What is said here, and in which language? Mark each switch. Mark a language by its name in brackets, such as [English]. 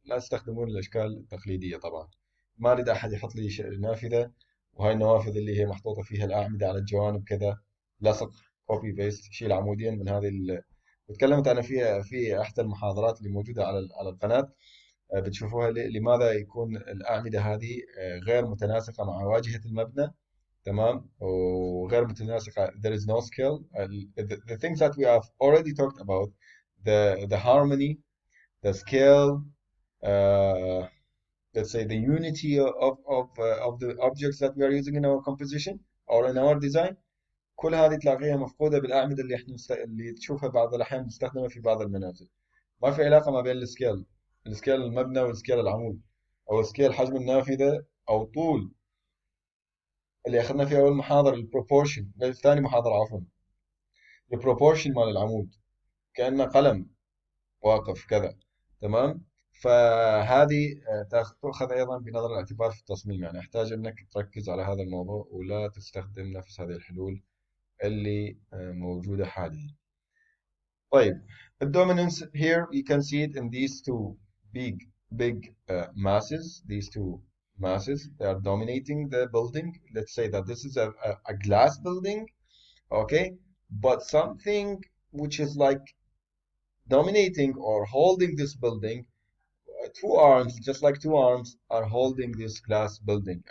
[Arabic] لا تستخدمون الاشكال التقليديه طبعا. ما اريد احد يحط لي نافذه وهاي النوافذ اللي هي محطوطه فيها الاعمده على الجوانب كذا، لصق، كوبي بيست، شيل عمودين من هذه وتكلمت انا فيها في احدى المحاضرات اللي موجوده على القناه. بتشوفوها لماذا يكون الاعمده هذه غير متناسقه مع واجهه المبنى. تمام، وغير متناسقة. [English] There is no skill. The things that we have already talked about, the harmony, the scale, uh, let's say the unity of the objects that we are using in our composition or in our design. [Arabic] كل هذه تلاقيها مفقودة بالأعمدة اللي احنا اللي تشوفها بعض الأحيان مستخدمة في بعض المنازل. ما في علاقة ما بين السكيل المبنى والسكيل العمود، أو سكيل حجم النافذة، أو طول اللي اخذنا في اول محاضره البروبورشن، ثاني محاضره عفوا، البروبورشن مال العمود كانه قلم واقف كذا. تمام، فهذه تؤخذ ايضا بنظر الاعتبار في التصميم. يعني احتاج انك تركز على هذا الموضوع ولا تستخدم نفس هذه الحلول اللي موجوده حاليا. [English] طيب، the dominance here you can see it in these two big masses. These two masses, they are dominating the building. Let's say that this is a glass building, okay, but something which is like dominating or holding this building, two arms, just like two arms, are holding this glass building.